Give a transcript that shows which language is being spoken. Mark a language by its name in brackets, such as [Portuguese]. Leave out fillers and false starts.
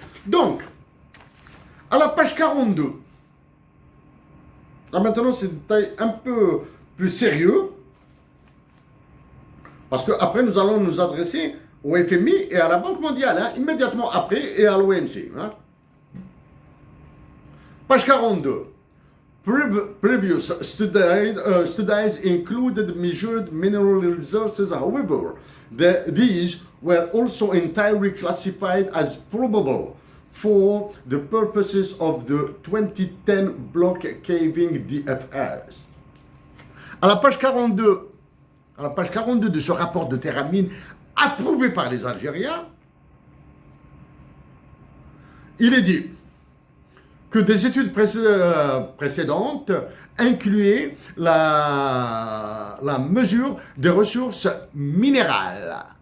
[French] Donc, à la page 42, là maintenant c'est un détail un peu plus sérieux, parce qu'après nous allons nous adresser au FMI et à la Banque mondiale, hein, immédiatement après, et à l'OMC. Hein. Page 42. [English] Previous studies included measured mineral resources. However, these were also entirely classified as probable for the purposes of the 2010 block caving DFS. [French] À la page 42, de ce rapport de Terramine approuvé par les Algériens, il est dit que des études précédentes incluaient la mesure des ressources minérales.